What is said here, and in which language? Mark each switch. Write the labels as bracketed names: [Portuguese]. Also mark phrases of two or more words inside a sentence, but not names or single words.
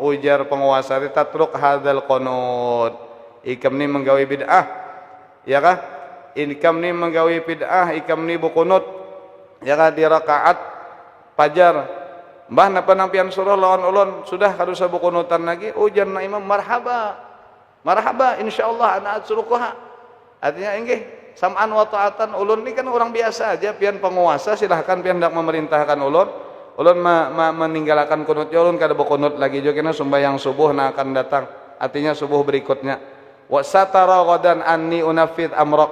[Banjar] Ujar penguasa di [Arabic] تترك هذا القنوت. [Banjar] Ikam ni menggawe bid'ah. Ya kah? Ikam ni menggawe bid'ah, ikam ni bukunut. Ya kah di rakaat fajar. Mbah napa nampian surah lawan ulun sudah kadusa bukunutan lagi. Ujar na imam [Arabic] مرحبا مرحبا إن شاء الله أنا أتركها. [Banjar] Artinya inggih [Arabic] سمعا وطاعة. [Banjar] Ulun ini kan orang biasa aja, pian penguasa silahkan pian hendak memerintahkan ulun. Ulun meninggalkan kunut ulun kada berkunut lagi juga kena sembahyang subuh na akan datang. Artinya subuh berikutnya. [Arabic] وسترى غدا أني أنفذ أمرك.